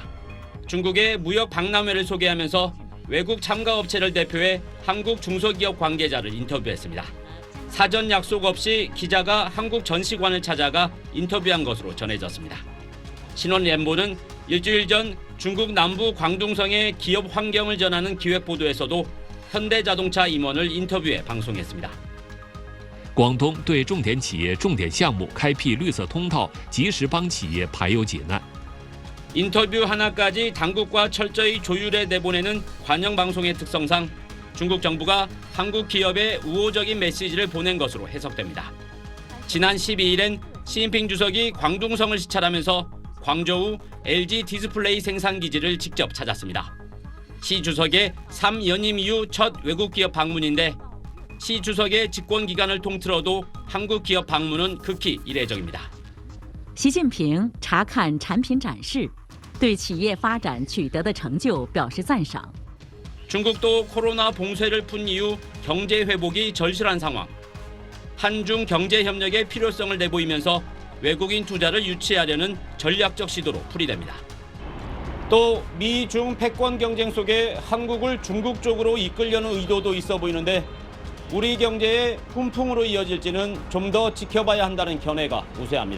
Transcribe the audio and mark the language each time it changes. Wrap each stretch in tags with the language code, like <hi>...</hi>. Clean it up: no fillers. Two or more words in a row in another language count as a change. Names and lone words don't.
<ko>중국의 무역 박람회를 소개하면서 외국 참가업체를 대표해 한국 중소기업 관계자를 인터뷰했습니다. 사전 약속 없이 기자가 한국 전시관을 찾아가 인터뷰한 것으로 전해졌습니다. 신원 램보는 일주일 전 중국 남부 광둥성의 기업 환경을 전하는 기획보도에서도 현대자동차 임원을 인터뷰해 방송했습니다.</ko> <zh>广东对重点企业、重点项目开辟绿色通道，及时帮企业排忧解难。</zh> <ko>인터뷰 하나까지 당국과 철저히 조율해 내보내는 관영 방송의 특성상 중국 정부가 한국 기업에 우호적인 메시지를 보낸 것으로 해석됩니다. 지난 12일엔 시진핑 주석이 광둥성을 시찰하면서 광저우 LG 디스플레이 생산 기지를 직접 찾았습니다. 시 주석의 3연임 이후 첫 외국 기업 방문인데 시 주석의 집권 기간을 통틀어도 한국 기업 방문은 극히 이례적입니다.</ko> <zh>习近平查看产品展示，对企业发展取得的成就表示赞赏。</zh> <ko>중국도 코로나 봉쇄를 푼 이후 경제 회복이 절실한 상황. 한중 경제 협력의 필요성을 내보이면서 외국인 투자를 유치하려는 전략적 시도로 풀이됩니다. 또 미중 패권 경쟁 속에 한국을 중국 쪽으로 이끌려는 의도도 있어 보이는데 우리 경제의 훈풍으로 이어질지는 좀 더 지켜봐야 한다는 견해가 우세합니다.</ko>